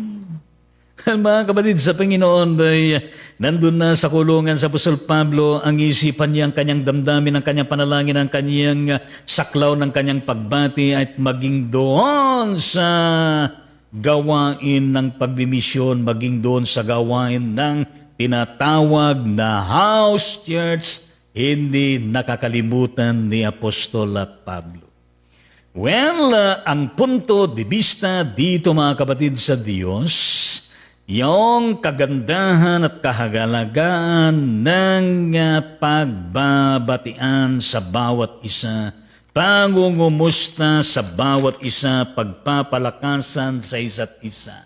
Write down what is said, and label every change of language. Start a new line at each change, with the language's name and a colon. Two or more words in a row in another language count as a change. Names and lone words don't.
Filipino: Mga kapatid sa Panginoon, ay nandun na sa kulungan sa Apostol Pablo ang isipan niya, ang kanyang damdamin, ang kanyang panalangin, ang kanyang saklaw ng kanyang pagbati at maging doon sa gawain ng pagbimisyon, maging doon sa gawain ng tinatawag na
English: house church,
Filipino: hindi nakakalimutan ni Apostol Pablo. Well, ang
Spanish: punto de vista
Filipino: dito mga kapatid sa Diyos, yung kagandahan at kahagalagaan ng pagbabatian sa bawat isa, pangungumusta sa bawat isa, pagpapalakasan sa isa't isa.